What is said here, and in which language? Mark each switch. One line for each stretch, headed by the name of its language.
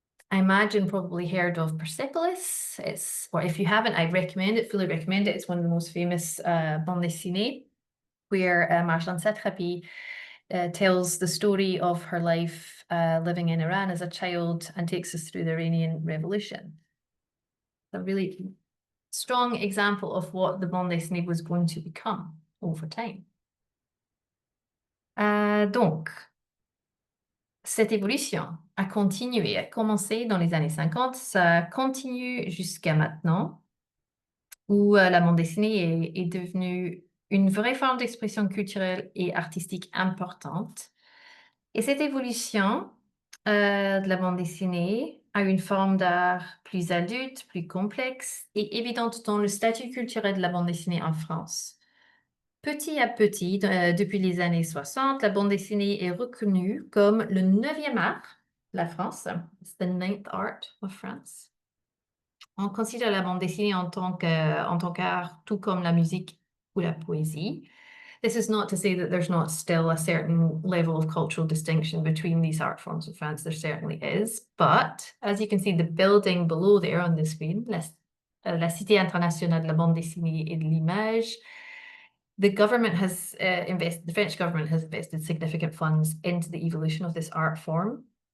English: I imagine probably heard of Persepolis. Or if you haven't, I recommend it, fully recommend it. It's one of the most famous bande dessinée, where Marjane Satrapi tells the story of her life living in Iran as a child and takes us through the Iranian Revolution. A really strong example of what the bande dessinée was going to become over time.
French: Donc, cette évolution a continué, a commencé dans les années 50, ça continue jusqu'à maintenant, où la bande dessinée est devenue une vraie forme d'expression culturelle et artistique importante. Et cette évolution de la bande dessinée a une forme d'art plus adulte, plus complexe et évidente dans le statut culturel de la bande dessinée en France. Petit à petit, depuis les années 60, la bande dessinée est reconnue comme le 9e art de la France.
English: It's the 9th art of France.
French: On considère la bande dessinée en tant qu'art, tout comme la musique ou la poésie.
English: This is not to say that there's not still a certain level of cultural distinction between these art forms in France. There certainly is. But as you can see, the building below there on the screen, la Cité internationale de la bande dessinée et de l'image, the French government has invested significant funds into the evolution of this art form.